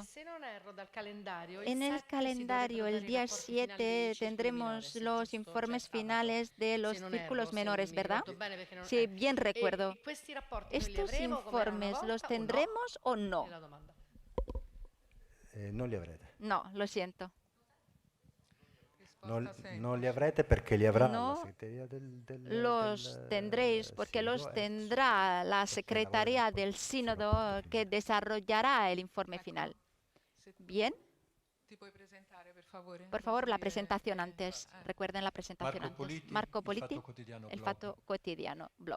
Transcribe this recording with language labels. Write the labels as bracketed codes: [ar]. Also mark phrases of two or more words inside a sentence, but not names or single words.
[es] En el calendario, el día 7, tendremos los informes finales de los círculos menores, ¿verdad? Sí, bien recuerdo. ¿Estos informes los tendremos o no? No, lo siento. [it] No li avrete perché li avrà la [es] No [it] segreteria [es] los tendréis porque los tendrá la Secretaría del Sínodo que desarrollará el informe final. Bien. Por favor, la presentación antes. Recuerden la presentación antes. Marco Politi, El Fatto Quotidiano blog.